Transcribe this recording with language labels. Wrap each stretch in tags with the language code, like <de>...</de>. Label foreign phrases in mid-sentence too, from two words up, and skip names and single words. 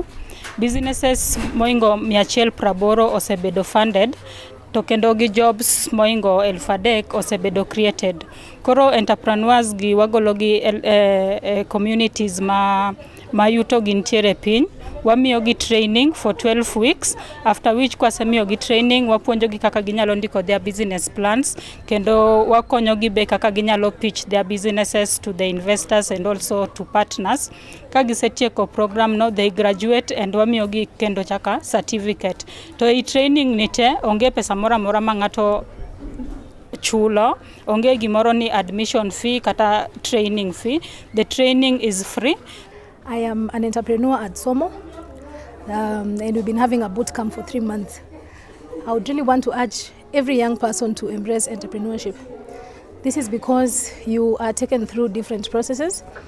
<luo>Businesses moingo 180 osebedo funded. To kendo gi jobs moingo 3,000 osebedo created. Koro entrepreneurs gi wagolo gi communities ma yuto gi ntiere piny. Wamiyo gi</luo> <en>training for 12 weeks, after which</en> <luo>kwasemiyo gi training wapuonjo gi kaka ginyalo ndiko</luo> <en>their business plans,</en> <luo>kendo wakonyo gi be kaka ginyalo</luo> <en>pitch their businesses to the investors and also to partners.</en> <luo>Ka gisetieko program no,</luo> <en>they graduate and</en> <luo>wamiyo gi kendo chaka certificate. To i training nite onge pesa mora mora ma ng'ato chulo, onge gimoro ni</luo> <en>admission fee</en> <luo>kata</luo> <en>training fee. The training is free. I am an entrepreneur at SOMO, and we've been having a boot camp for 3 months. I would really want to urge every young person to embrace entrepreneurship. This is because you are taken through different processes.</en>